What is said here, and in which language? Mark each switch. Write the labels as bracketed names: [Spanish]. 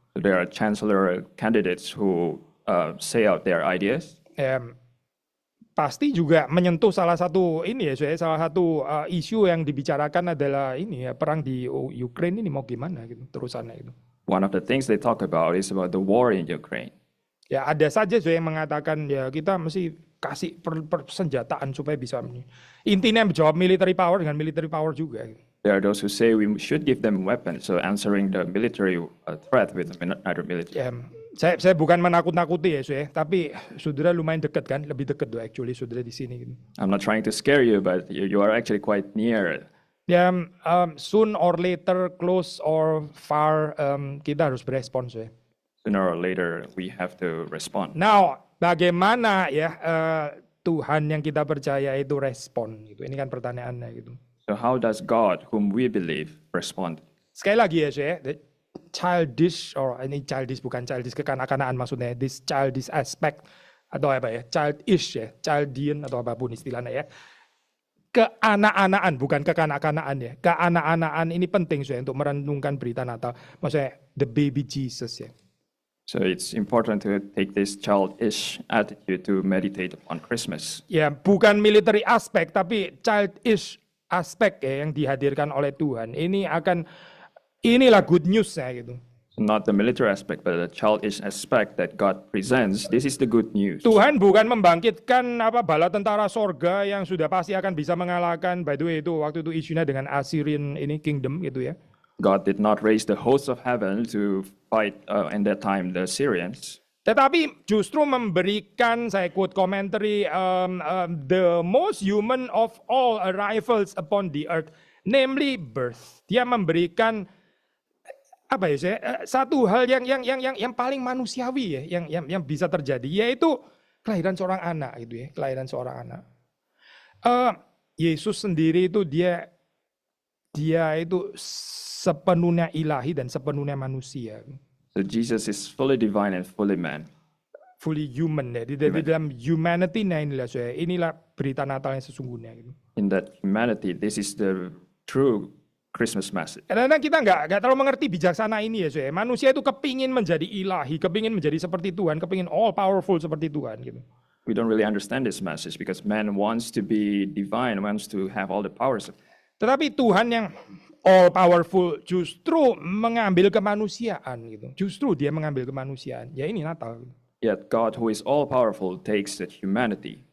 [English] So there are chancellor candidates who say out their ideas. [Indonesian] Pasti juga menyentuh salah satu ini ya, salah satu isu yang dibicarakan adalah ini ya perang di Ukraine ini mau gimana gitu terusannya gitu. [English] One of the things they talk about is about the war in Ukraine. [Indonesian] Ya ada saja yang mengatakan ya kita mesti kasih persenjataan supaya bisa intinya menjawab military power dengan military power juga. [English] There are those who say we should give them weapons, so answering the military threat with another military. [Indonesian] Ya, saya bukan menakut-nakuti ya, tapi saudara lumayan dekat kan, lebih dekat tuh actually saudara di sini. Gitu. [English] I'm not trying to scare you, but you are actually quite near. Ya, soon or later, close or far, [Indonesian] kita harus berespons ya. [English] Sooner or later, we have to respond. [Indonesian] Now, bagaimana ya Tuhan yang kita percaya itu respon? Gitu. Ini kan pertanyaannya gitu. [English] So how does God, whom we believe, respond? [Indonesian] Sekali lagi ya, the childish or ini childish bukan childish kekanak-kanakan maksudnya, [English] this childish aspect [Indonesian] atau apa ya, childish ya, childian atau apapun istilahnya ya. Keanak-anakan bukan kekanak-kanakan ya. Keanak-anakan ini penting untuk merenungkan berita Natal. [English] Maksudnya the baby Jesus ya. So it's important to take this childish attitude to meditate on Christmas. [Indonesian] Ya, bukan military aspek, tapi childish aspek ya yang dihadirkan oleh Tuhan. Inilah good news ya gitu. [English] Not the military aspect, but the childish aspect that God presents. This is the good news. [Indonesian] Tuhan bukan membangkitkan bala tentara sorga yang sudah pasti akan bisa mengalahkan. [English] By the way [Indonesian] itu waktu itu isunya dengan Assyrian ini kingdom gitu ya. [English] God did not raise the hosts of heaven to fight in that time the Syrians. [Indonesian] Tetapi justru memberikan, saya quote commentary, [English] the most human of all arrivals upon the earth, namely birth. [Indonesian] Dia memberikan apa ya, satu hal yang paling manusiawi ya, yang bisa terjadi, yaitu kelahiran seorang anak gitu ya, kelahiran seorang anak. Yesus sendiri itu dia itu sepenuhnya ilahi dan sepenuhnya manusia. [English] So Jesus is fully divine and fully man. Fully human [Indonesian] ya. Di dalam humanity-nya inilah berita Natal yang sesungguhnya gitu. [English] In that humanity, this is the true Christmas message. [Indonesian] Karena kita nggak terlalu mengerti bijaksana ini ya. Manusia itu kepingin menjadi ilahi, kepingin menjadi seperti Tuhan, kepingin all powerful seperti Tuhan gitu. [English] We don't really understand this message because man wants to be divine, wants to have all the powers. [Indonesian] Tetapi Tuhan yang all powerful justru mengambil kemanusiaan gitu. Justru dia mengambil kemanusiaan. Ya ini Natal. [English] Yet God who is all powerful takes the humanity.